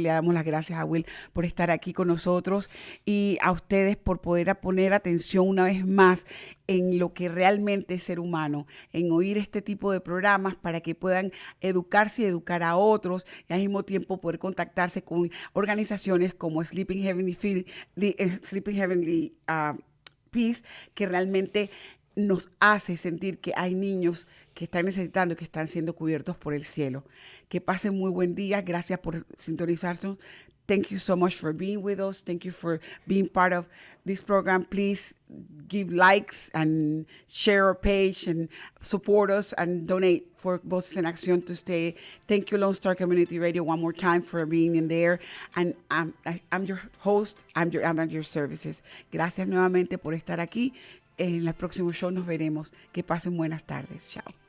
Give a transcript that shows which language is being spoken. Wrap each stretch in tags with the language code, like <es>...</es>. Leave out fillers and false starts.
<es>Le damos las gracias a Will por estar aquí con nosotros y a ustedes por poder poner atención una vez más en lo que realmente es ser humano, en oír este tipo de programas para que puedan educarse y educar a otros y al mismo tiempo poder contactarse con organizaciones como Sleeping Heavenly Peace, que realmente nos hace sentir que hay niños que están necesitando y que están siendo cubiertos por el cielo. Que pasen muy buen día. Gracias por sintonizarnos.</es> <en>Thank you so much for being with us. Thank you for being part of this program. Please give likes and share our page and support us and donate for Voces en Acción to stay. Thank you, Lone Star Community Radio, one more time for being in there. And I'm your host. I'm at your services.</en> <es>Gracias nuevamente por estar aquí. En el próximo show nos veremos. Que pasen buenas tardes. Chao.</es>